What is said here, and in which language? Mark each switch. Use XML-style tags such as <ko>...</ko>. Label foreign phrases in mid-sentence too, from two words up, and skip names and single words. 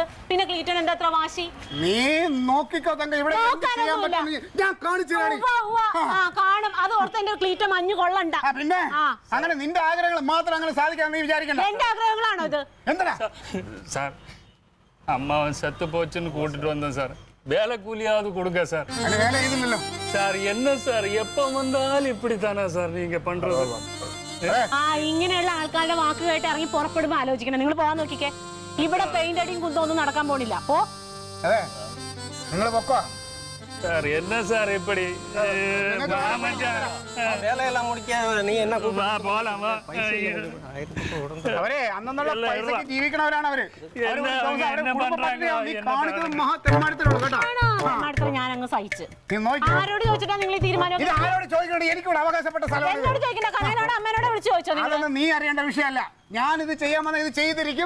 <ml>പിന്നെ ക്ലീറ്റോന് എന്താ അത്ര വാശി? നീ നോക്കിക്കോ തങ്ക. ഇവിടെ ഞാൻ കാണിച്ചു കാണും. അത് ഓർത്ത് എന്റെ ക്ലീറ്റോ മഞ്ഞ് കൊള്ളണ്ട. പിന്നെ അങ്ങനെ നിന്റെ ആഗ്രഹങ്ങൾ മാത്രം അങ്ങനെ സാധിക്കാൻ നീ വിചാരിക്കണ്ട. എന്റെ ആഗ്രഹങ്ങളാണോ ഇത്? എന്താ</ml> <ta>സാർ, അമ്മാവൻ செத்து போச்சுன்னு கூட்டிட்டு வந்தேன் சார். வேலை கூலியாவது கொடுங்க சார்.</ta> <ml>വേല ചെയ്തില്ലല്ലോ</ml> <ta>சார். என்ன சார், எப்ப வந்தாலும் இப்படித்தானே சார் நீங்க பண்றது?</ta> <ml>ഇങ്ങനെയുള്ള ആൾക്കാരുടെ വാക്ക് കേട്ട് ഇറങ്ങി പുറപ്പെടുമ്പോ ആലോചിക്കണം. നിങ്ങൾ പോകാൻ നോക്കിക്കേ. ഇവിടെ പെയിന്റ് അടിയും കുന്തം ഒന്നും നടക്കാൻ പോണില്ല. ഓ അതെ, നിങ്ങൾ പൊക്കോ.</ml> <ta>சார் என்ன சார் இப்படி?</ta> <ml>വേലയെല്ലാം മുടിക്കാൻ നീ എന്നെ</ml> <ta>போலாம் வா.</ta> <ml>അവരെ അന്നുള്ള പൈസക്ക് ജീവിക്കണവരാണ് അവര്. ഞാൻ അങ്ങ് സഹിച്ച്. നീ നോക്കി ആരോട് ചോദിച്ചിട്ടാ നിങ്ങൾ ഈ തീരുമാനം? ഇത് ആരോട് ചോദിക്കണ്ട? എനിക്കൂടെ അവകാശപ്പെട്ട സ്ഥലമാണ്. എന്നോട് ചോദിക്കണ്ട, കനകനോട് അമ്മേനോട് വിളിച്ചു ചോദിച്ചോ? അതൊന്നും നീ അറിയേണ്ട വിഷയമല്ല. ഞാനിത് ചെയ്യാമെന്ന് ഇത് ചെയ്തിരിക്കും.</ml>